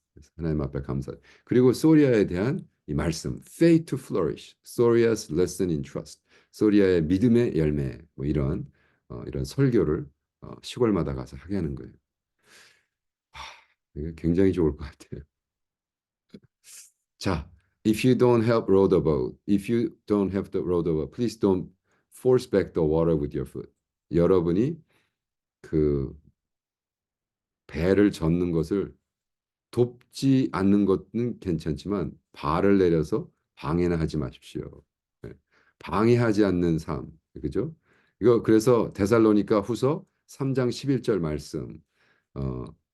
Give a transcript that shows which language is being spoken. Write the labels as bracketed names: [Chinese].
[Korean] 그래서 하나님 앞에 감사. 그리고 소리아에 대한 이 말씀, [English] faith to flourish, Soria's lesson in trust, [Korean] 소리아의 믿음의 열매, 뭐 이런 설교를 시골마다 가서 하게 하는 거예요. 이게 굉장히 좋을 것 같아요. [English] 자, if you don't help row the boat, if you don't have to row the boat, please don't force back the water with your foot. [Korean] 여러분이 그 배를 젓는 것을 돕지 않는 것은 괜찮지만 발을 내려서 방해는 하지 마십시오. 네. 방해하지 않는 삶. 그죠? 이거 그래서 데살로니가 후서 3장 11절 말씀. 어,